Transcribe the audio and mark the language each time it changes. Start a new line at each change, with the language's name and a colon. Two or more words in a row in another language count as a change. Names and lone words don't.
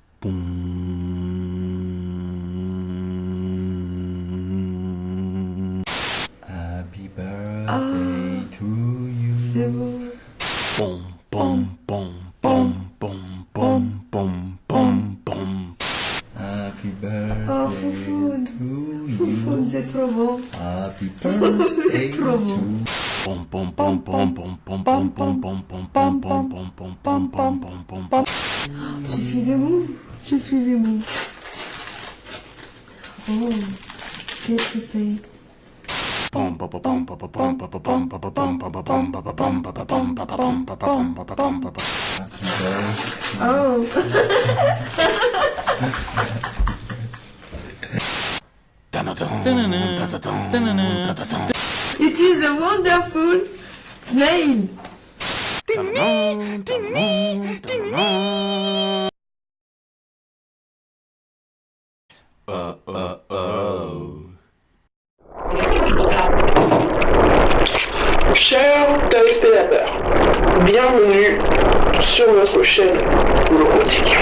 English: Happy birthday to you.
French: C'est bon. Pom pom pom pom pom pom pom pom pom.
English: Happy Oh, birthday
French: Foufoune.
English: to
French: Foufoune,
English: you.
French: c'est trop bon.
English: Happy birthday
French: Trop
English: to
French: bon. Pom pom pom pom pom pom pom pom pom pom pom pom pom pom pom pom pom pom. Je suis émou. Je suis émou. Oh, qu'est-ce que c'est? Pom pom pom pom pom pom pom pom pom pom pom pom pom pom pom pom pom pom.
English: Happy birthday. Oh. It is a wonderful snail.
French: Chers téléspectateurs, bienvenue sur notre chaîne Le Routier.